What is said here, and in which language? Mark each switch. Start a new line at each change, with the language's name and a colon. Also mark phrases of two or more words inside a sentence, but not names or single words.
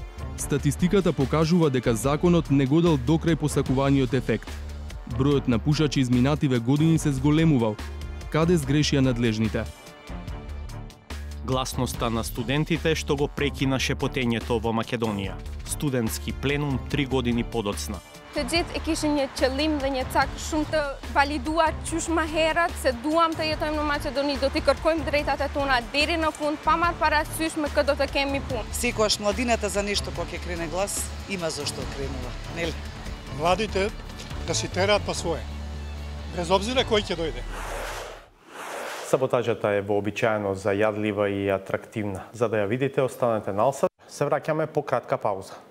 Macedonian: Статистиката покажува дека законот не го дал докрај посакуваниот ефект. Бројот на пушачи изминативе години се зголемувал. Каде сгрешија надлежните? Гласноста на студентите што го прекина шепотењето во Македонија. Студентски пленум 3 години подоцна.
Albanian: Të gjithë e kishin një qëllim dhe një cak shumë të validuar qysh më herët se duam të jetojmë në Maqedoni, do t'i kërkojmë drejtat e tona deri në fund, pa marrë parasysh me kë do të kemi punë.
Macedonian: Секогаш младината за нешто кога ќе крене глас, има зашто кренува, нели? Младите да си тераат по свое, без обзира кој ќе дојде. Саботажата е вообичаено зајадлива и атрактивна. За да ја видите, останете на Алсат. Се враќаме по кратка пауза.